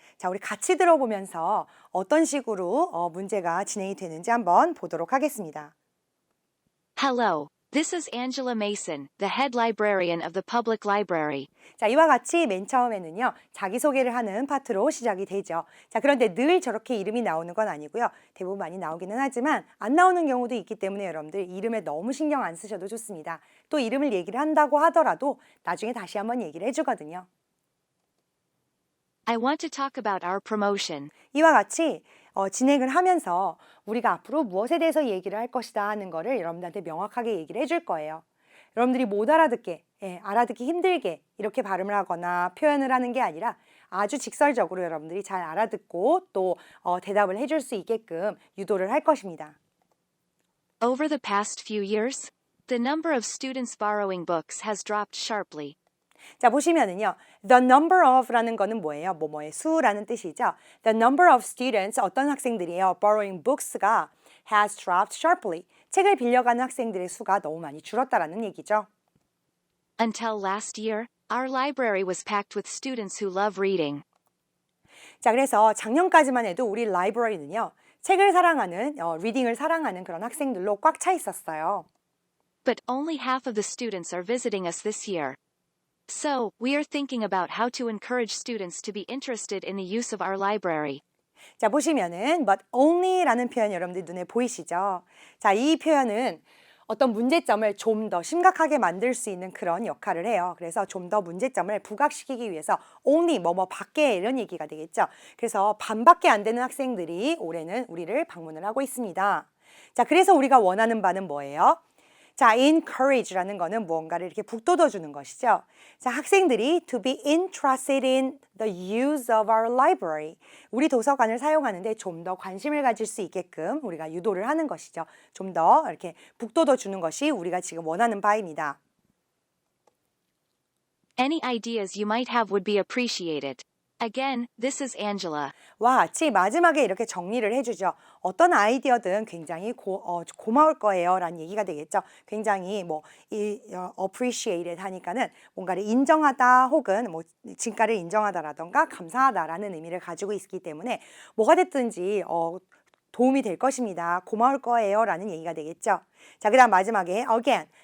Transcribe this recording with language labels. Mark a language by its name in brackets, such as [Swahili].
[Korean] 자, 우리 같이 들어보면서 어떤 식으로 문제가 진행이 되는지 한번 보도록 하겠습니다. [English] Hello, this is Angela Mason, the head librarian of the public library. [Korean] 자, 이와 같이 맨 처음에는요, 자기소개를 하는 파트로 시작이 되죠. 자, 그런데 늘 저렇게 이름이 나오는 건 아니고요. 대부분 많이 나오기는 하지만 안 나오는 경우도 있기 때문에 여러분들 이름에 너무 신경 안 쓰셔도 좋습니다. 또 이름을 얘기를 한다고 하더라도 나중에 다시 한번 얘기를 해주거든요. [English] I want to talk about our promotion. [Korean] 이와 같이 진행을 하면서 우리가 앞으로 무엇에 대해서 얘기를 할 것이다 하는 거를 여러분들한테 명확하게 얘기를 해줄 거예요. 여러분들이 못 알아듣게, 알아듣기 힘들게 이렇게 발음을 하거나 표현을 하는 게 아니라 아주 직설적으로 여러분들이 잘 알아듣고 또 대답을 해줄 수 있게끔 유도를 할 것입니다. [English] Over the past few years, the number of students borrowing books has dropped sharply. [Korean] 자, 보시면은요, [English] the number of [Korean] 라는 거는 뭐예요? 뭐뭐의 수라는 뜻이죠. [English] The number of students, [Korean] 어떤 학생들이에요? [English] borrowing books가 has dropped sharply. [Korean] 책을 빌려가는 학생들의 수가 너무 많이 줄었다라는 얘기죠. [English] Until last year, our library was packed with students who love reading. [Korean] 자, 그래서 작년까지만 해도 우리 라이브러리는요, 책을 사랑하는, 리딩을 사랑하는 그런 학생들로 꽉 차 있었어요. [English] But only half of the students are visiting us this year. So, we are thinking about how to encourage students to be interested in the use of our library. [Korean] 자, 보시면은 [English] but only [Korean] 라는 표현 여러분들 눈에 보이시죠? 자, 이 표현은 어떤 문제점을 좀 더 심각하게 만들 수 있는 그런 역할을 해요. 그래서 좀 더 문제점을 부각시키기 위해서 only 뭐뭐 밖에 이런 얘기가 되겠죠. 그래서 반밖에 안 되는 학생들이 올해는 우리를 방문을 하고 있습니다. 자, 그래서 우리가 원하는 바는 뭐예요? 자, encourage라는 거는 무언가를 이렇게 북돋워 주는 것이죠. 자, 학생들이 [English] to be interested in the use of our library. [Korean] 우리 도서관을 사용하는데 좀 더 관심을 가질 수 있게끔 우리가 유도를 하는 것이죠. 좀 더 이렇게 북돋워 주는 것이 우리가 지금 원하는 바입니다. [English] Any ideas you might have would be appreciated. Again, this is Angela. [Korean] 와 같이 마지막에 이렇게 정리를 해주죠. 어떤 아이디어든 굉장히 고마울 거예요 라는 얘기가 되겠죠. 굉장히 appreciated 하니까는 뭔가를 인정하다 혹은 진가를 인정하다라던가 감사하다라는 의미를 가지고 있기 때문에 뭐가 됐든지 도움이 될 것입니다. 고마울 거예요 라는 얘기가 되겠죠. 자, 그 다음 마지막에 again,